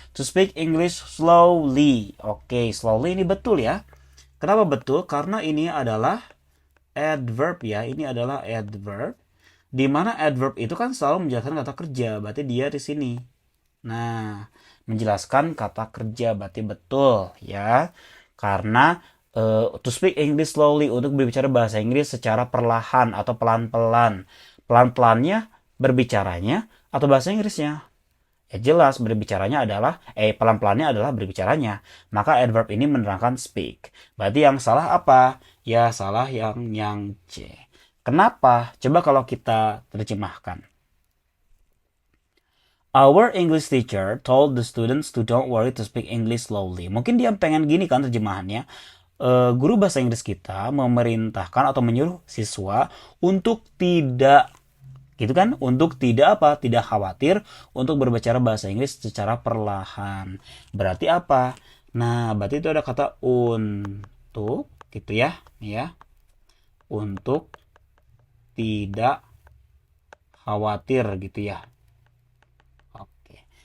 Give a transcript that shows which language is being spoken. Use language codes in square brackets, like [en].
[en] To speak English slowly. [id] Oke, slowly ini betul ya. Kenapa betul? Karena ini adalah adverb ya. Ini adalah adverb. Di mana adverb itu kan selalu menjelaskan kata kerja. Berarti dia di sini. Nah, menjelaskan kata kerja berarti betul ya. Karena [en] To speak English slowly, [id] untuk berbicara bahasa Inggris secara perlahan atau pelan-pelan. Pelan-pelannya berbicaranya atau bahasa Inggrisnya? Ya jelas berbicaranya adalah pelan-pelannya adalah berbicaranya. Maka adverb ini menerangkan speak. Berarti yang salah apa? Ya salah yang C. Kenapa? Coba kalau kita terjemahkan. [en] Our English teacher told the students to don't worry to speak English slowly. [id] Mungkin dia pengen gini kan terjemahannya. Guru bahasa Inggris kita memerintahkan atau menyuruh siswa untuk tidak gitu kan, untuk tidak apa, tidak khawatir untuk berbicara bahasa Inggris secara perlahan. Berarti apa? Nah, berarti itu ada kata untuk gitu ya, untuk tidak khawatir gitu ya. Oke.